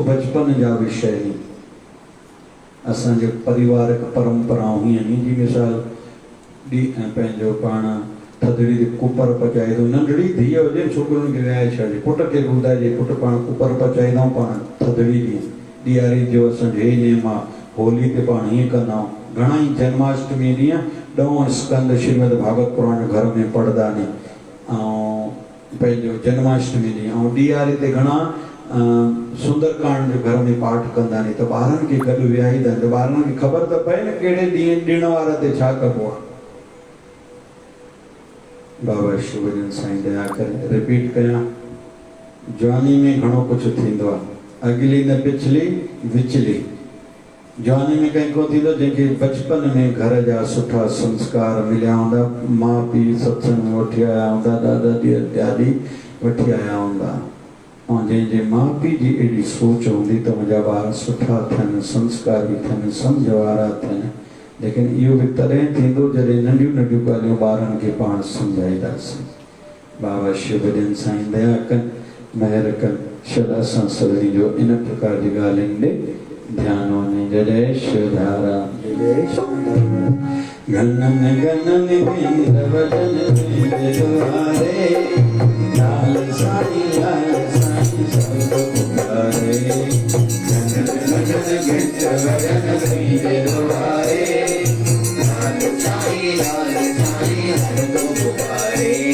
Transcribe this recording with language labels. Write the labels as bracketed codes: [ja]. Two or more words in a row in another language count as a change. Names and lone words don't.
[sd] बचपन जा विषय आहिनि असांजे पारिवारिक परंपराऊं हीअं आहिनि जी मिसाल पंहिंजो पाण थधिड़ी ते कुपर पचाए थो नंढड़ी धीअ हुजे छोकिरुनि खे विहाए छॾिजे पुट खे ॿुधाइजे पुट पाण कुपर पचाईंदाऊं पाण थधिड़ी ॾींहुं ॾियारी जो असांजो हे नेम आहे होली ते पाण हीअं कंदा आहियूं घणा ई जन्माष्टमी ॾींहुं 9 स्कंद श्रीमद भागवत पुराण घर में पढ़ंदा आहिनि ऐं पंहिंजो जन्माष्टमी ॾींहुं ऐं ॾियारी ते घणा सुंदरकांड जो घर में पाठ कंदा आहिनि त ॿारनि खे गॾु विहाईंदा आहिनि त ॿारनि खे ख़बर त पए न कहिड़े ॾींहं ॾिण वार ते छा कबो आहे बाबा शिवजन साईं दया करे रिपीट कयां जवानी में घणो कुझु थींदो आहे अॻिली न पिछली विचली जवानी में कंहिं को थींदो जंहिंखे बचपन में घर जा सुठा संस्कार मिलिया हूंदा माउ पीउ सत्संग में वठी आया हूंदा ॾाॾा ॾाॾी वठी आया हूंदा ऐं जंहिंजे माउ पीउ जी एॾी सोच हूंदी त मुंहिंजा ॿार सुठा थियनि संस्कारी थियनि सम्झ वारा थियनि लेकिन इहो बि तॾहिं थींदो जॾहिं नंढियूं ॻाल्हियूं ॿारनि खे पाण सम्झाईंदासीं बाबा शिवजन साईं दया कनि महिर कनि शल असां सभिनी जो इन प्रकार जी ॻाल्हियुनि ॾे ध्यान वञे जय शिवधारा जय शिवधारा गनन गनन बिंद वदन दुआरे लाल साईं सब पुकारे गनन गनन बिंद वदन दुआरे लाल साईं सब पुकारे